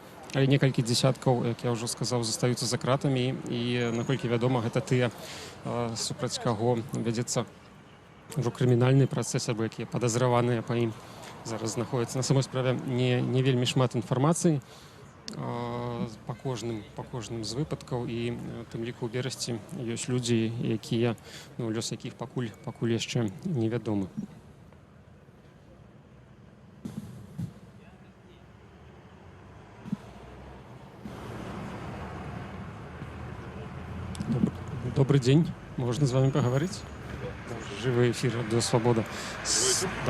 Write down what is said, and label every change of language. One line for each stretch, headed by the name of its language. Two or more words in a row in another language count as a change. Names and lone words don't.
Belarusian: Але некалькі дзесяткаў, як я ўжо сказаў, застаюцца за кратамі, і, наколькі вядома, гэта тыя, супраць каго вядзецца ўжо крымінальны працэс, або якія падазраваныя па ім зараз знаходзяцца. На самой справе не вельмі шмат інфармацыі па кожным з выпадкаў, і тым ліку ў Берасці ёсць людзі, якія, лёс якіх пакуль яшчэ невядомы.
Russian: Добрый день. Можно с вами поговорить? Живый эфир «Радио Свобода». Да.